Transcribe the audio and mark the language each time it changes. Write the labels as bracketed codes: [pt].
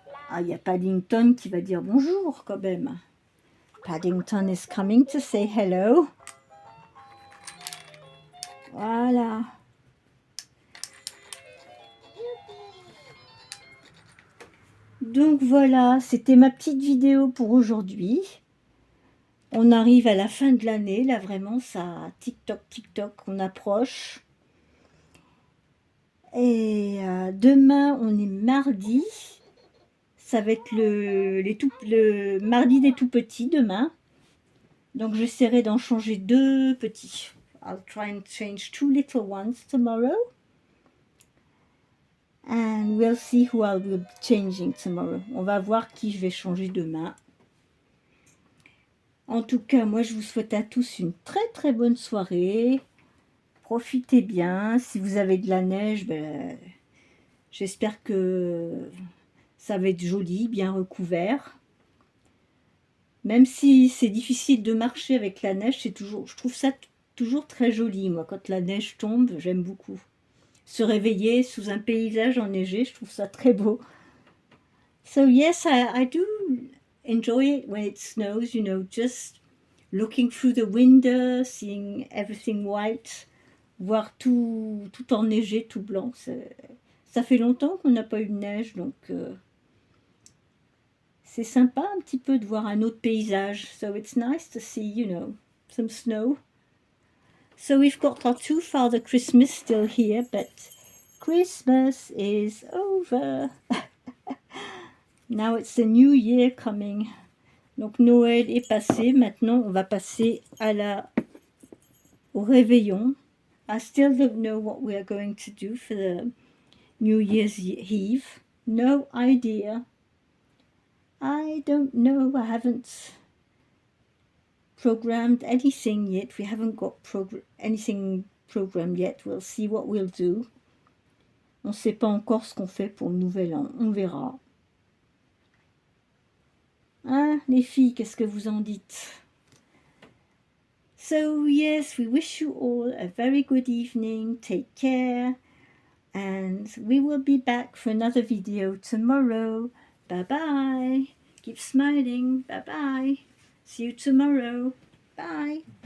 [fr] Ah, il y a Paddington qui va dire bonjour quand même. [en] Paddington is coming to say hello. [fr] Voilà. Donc voilà, c'était ma petite vidéo pour aujourd'hui. On arrive à la fin de l'année, là vraiment, ça, tic-toc, on approche. Et demain, on est mardi. Ça va être le mardi des tout petits demain. Donc j'essaierai d'en changer 2 petits. [en] I'll try and change 2 little ones tomorrow. And we'll see who I will be changing tomorrow. [fr] On va voir qui je vais changer demain. En tout cas, moi je vous souhaite à tous une très très bonne soirée. Profitez bien. Si vous avez de la neige, ben, j'espère que ça va être joli, bien recouvert. Même si c'est difficile de marcher avec la neige, je trouve ça toujours très joli. Moi, quand la neige tombe, j'aime beaucoup. Se réveiller sous un paysage enneigé, je trouve ça très beau. [en] So yes, I do enjoy it when it snows, you know, just looking through the window, seeing everything white, [fr] voir tout enneigé, tout blanc. Ça fait longtemps qu'on n'a pas eu de neige, donc c'est sympa un petit peu de voir un autre paysage. [en] So it's nice to see, you know, some snow. So we've got our 2 Father Christmas still here, but Christmas is over. Now it's the new year coming. [fr] Donc Noël est passé, maintenant on va passer au réveillon. [en] I still don't know what we are going to do for the New Year's Eve. No idea. I don't know. I haven't programmed anything yet. We haven't got anything programmed yet. We'll see what we'll do. [fr] On ne sait pas encore ce qu'on fait pour le nouvel an. On verra. Hein, les filles, qu'est-ce que vous en dites? [en] So yes, we wish you all a very good evening. Take care. And we will be back for another video tomorrow. Bye-bye. Keep smiling. Bye-bye. See you tomorrow. Bye.